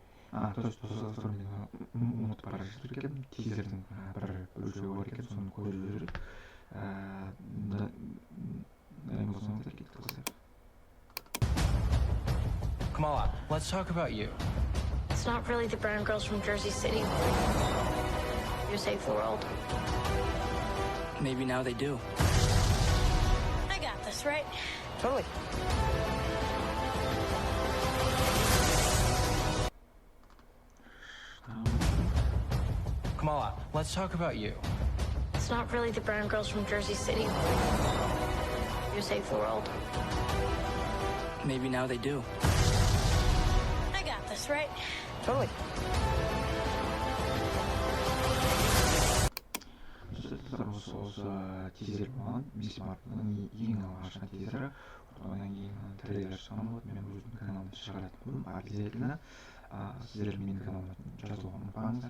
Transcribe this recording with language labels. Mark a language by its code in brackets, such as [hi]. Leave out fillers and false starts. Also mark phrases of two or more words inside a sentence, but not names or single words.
[ru] То есть [kk] соны ұмытып бара жатыр екен, тизердің бір бөлшегі бар екен, соны көріп жүріп дайын болсаңыздар кетіп қалсақ. [en] Kamala, let's talk about you. It's not really the brown girls from Jersey City who save the world. Maybe now they do. I got this, right? Totally. Kamala, let's talk about you. It's not really the brown girls from Jersey City who save the world. Maybe now they do. I got this, right? Totally. [kk] Осы тизер болған, Мисс Марвелдің ең алғашқы тизері. Одан кейін трелйлер шығарған болады. Мен өзімнің каналымда шығаратын болдым. Обязательно сіздер менің каналыма жазылуға ұмытпаңыздар.